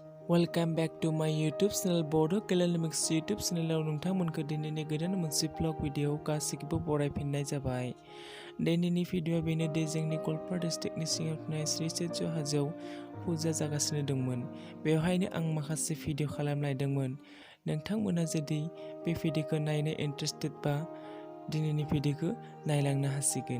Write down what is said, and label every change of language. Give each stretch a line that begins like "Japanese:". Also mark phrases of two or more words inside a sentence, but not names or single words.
English: Welcome back to my YouTube channel Bodokalyanmix YouTube channel
Bodo: नोंथांमोनखौ दिनैनि गोदान मोनसे vlog भिडिअ गासिखौबो बरायफिननाय जाबाय। दिनैनि भिडिअ बेनो दि जोंनि गवालपारा डिस्ट्रिक्टनि सिङाव थानाय श्री सूर्य हाजोआव पुजा जागासिनो दंमोन। बेवहायनो आं माखासे भिडिअ खालामलायदोंमोन। नोंथांमोना जुदि बे भिडिअखौ नायनो इन्टारेस्टेड बा दिनैनि भिडिअखौ नायलांनो हासिगोन।